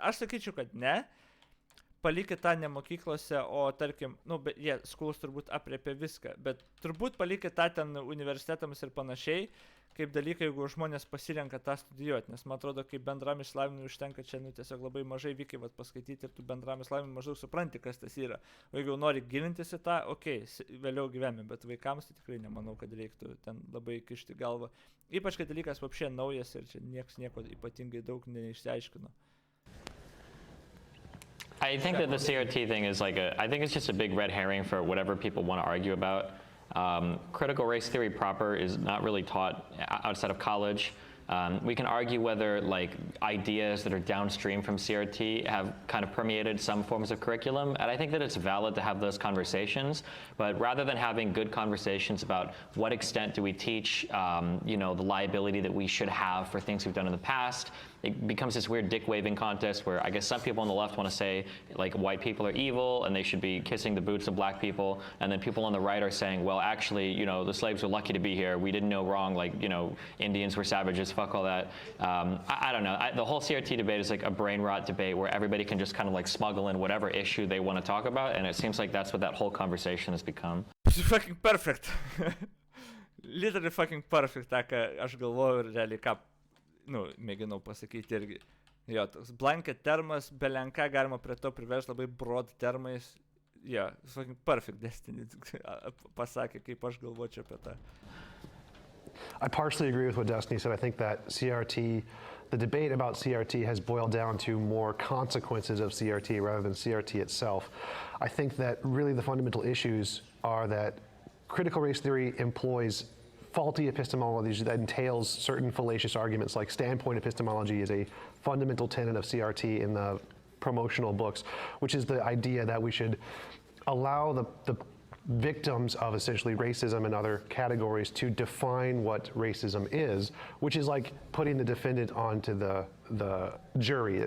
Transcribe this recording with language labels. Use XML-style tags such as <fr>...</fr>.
<lt>Aš sakyčiau, kad ne. Palikit tą ne mokyklose, o tarkim, schools turbūt apriepia viską, bet turbūt palikit tą ten universitetams ir panašiai, kaip dalykai, jeigu žmonės pasirenka tą studijuoti, nes man atrodo, kaip bendram išsilavinimui užtenka čia, tiesiog labai mažai vykai paskaityti ir tu bendram išsilavinimui maždaug supranti, kas tas yra. O jeigu nori gilintis į tą, vėliau gyvenime, bet vaikams tai tikrai nemanau, kad reiktų ten labai kišti galvą. Ypač, kad dalykas vapšė naujas ir čia nieks nieko ypatingai daug neišsiaiškino.</lt> <en>I think that the CRT thing is I think it's just a big red herring for whatever people want to argue about. Critical race theory proper is not really taught outside of college. We can argue whether ideas that are downstream from CRT have kind of permeated some forms of curriculum, and I think that it's valid to have those conversations, but rather than having good conversations about what extent do we teach, the liability that we should have for things we've done in the past, it becomes this weird dick-waving contest where I guess some people on the left want to say white people are evil and they should be kissing the boots of black people, and then people on the right are saying, well, actually, the slaves were lucky to be here. We didn't know wrong. Indians were savages. Fuck all that. I don't know. The whole CRT debate is a brain rot debate where everybody can just kind of smuggle in whatever issue they want to talk about, and it seems like that's what that whole conversation has become. It's fucking perfect. Literally fucking perfect,</en> <lt>tą, ką aš galvoju ir realiai ką, mėginau pasakyti irgi. Jo, toks blanket termas, belenką galima prie to priversti labai broad termais. Jo,</lt> <en>fucking perfect</en> <lt>Destiny pasakė, kaip aš galvočiau apie tą.</lt> <en>I partially agree with what Destiny said. I think that the debate about CRT has boiled down to more consequences of CRT rather than CRT itself. I think that really the fundamental issues are that critical race theory employs faulty epistemology that entails certain fallacious arguments, like standpoint epistemology is a fundamental tenet of CRT in the promotional books, which is the idea that we should allow the victims of essentially racism and other categories to define what racism is, which is like putting the defendant onto the jury.</en>